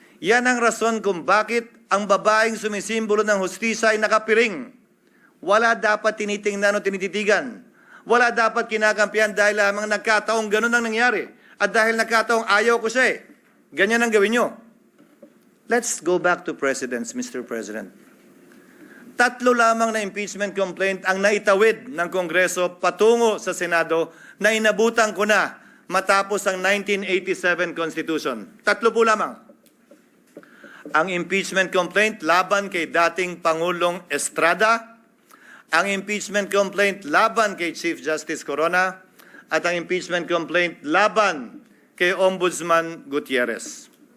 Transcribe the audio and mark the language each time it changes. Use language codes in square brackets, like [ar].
[tl] Yan ang rason kung bakit ang babaeng sumisimbolo ng hustisya ay nakapiring. Wala dapat tinitingnan o tinititigan. Wala dapat kinakampihan dahil lamang nagkataong ganun ang nangyari. At dahil nagkataong ayaw ko siya ganyan ang gawin nyo. [en] Let's go back to presidents, Mr. President. [tl] 3 lamang na impeachment complaint ang naitawid ng Kongreso patungo sa Senado na inabutan ko na matapos ang 1987 Constitution. 3 po lamang. Ang impeachment complaint laban kay dating Pangulong Estrada, ang impeachment complaint laban kay Chief Justice Corona, at ang impeachment complaint laban kay Ombudsman Gutierrez.